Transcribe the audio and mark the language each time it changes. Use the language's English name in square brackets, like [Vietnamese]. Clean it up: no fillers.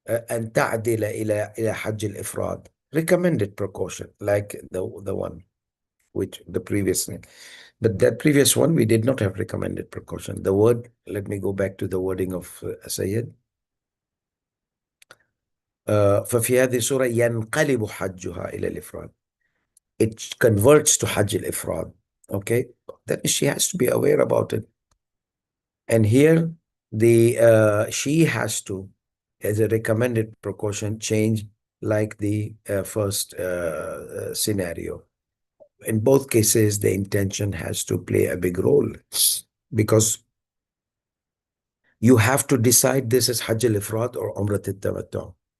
[Arabic] أن تعدل إلى حج الإفراد. [English] Recommended precaution, like the one which the previous one. But that previous one, we did not have recommended precaution. The word, let me go back to the wording of Sayyid. [Arabic] ففي هذه السورة ينقلب حجها إلى الإفراد. [English] It converts to Hajj al-Ifrad. Okay, that means she has to be aware about it. And here she has to, as a recommended precaution, change like the first scenario. In both cases, the intention has to play a big role because you have to decide this is Hajj al-Ifrad or Umrat al-Tamattu.